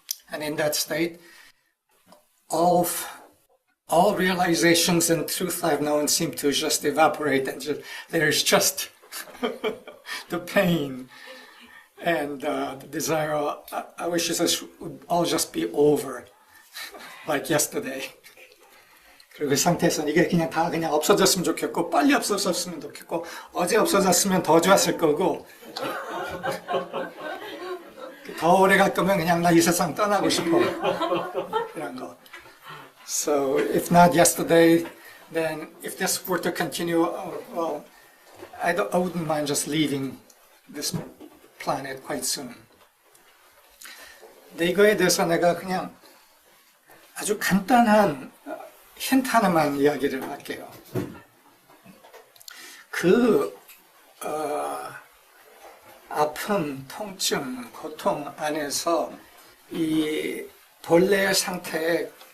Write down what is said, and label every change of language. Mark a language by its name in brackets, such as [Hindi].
[English] And in that state, all realizations and truth I've known seem to just evaporate, and there's just the pain and the desire. I wish this would all just be over, like yesterday. [Korean] 그리고 그 상태에서는 이게 그냥 없어졌으면 좋겠고, 빨리 없어졌으면 좋겠고, 어제 없어졌으면 더 좋았을 거고, 더 오래 갈 거면 그냥 나 이 세상 떠나고 싶어. 이런 거. [English] So if not yesterday, then if this were to continue, well, I wouldn't mind just leaving this planet quite soon. [Korean] 근데 이거에 대해서 내가 그냥 아주 간단한 힌트 하나만 이야기를 할게요. 아픔, 통증, 고통 안에서 이 본래의 상태에